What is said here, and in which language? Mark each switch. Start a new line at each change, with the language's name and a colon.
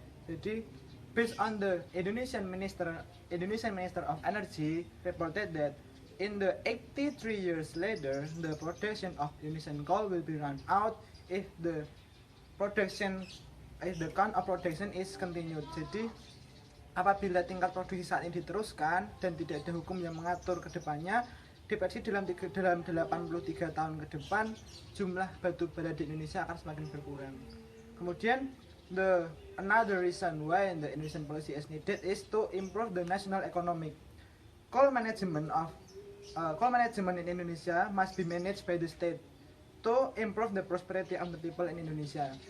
Indonesian: Jadi
English: based on the Indonesian Minister of Energy reported that in the 83 years later, the production of Indonesian coal will be run out if the count of production is continued.
Indonesian: Jadi apabila tingkat produksi saat ini diteruskan dan tidak ada hukum yang mengatur ke depannya, diprediksi dalam 83 tahun ke depan jumlah batu bara di Indonesia akan semakin berkurang. Kemudian
English: another reason why the Indonesian policy is needed is to improve the national economic. Coal management in Indonesia must be managed by the state to improve the prosperity of the people in Indonesia.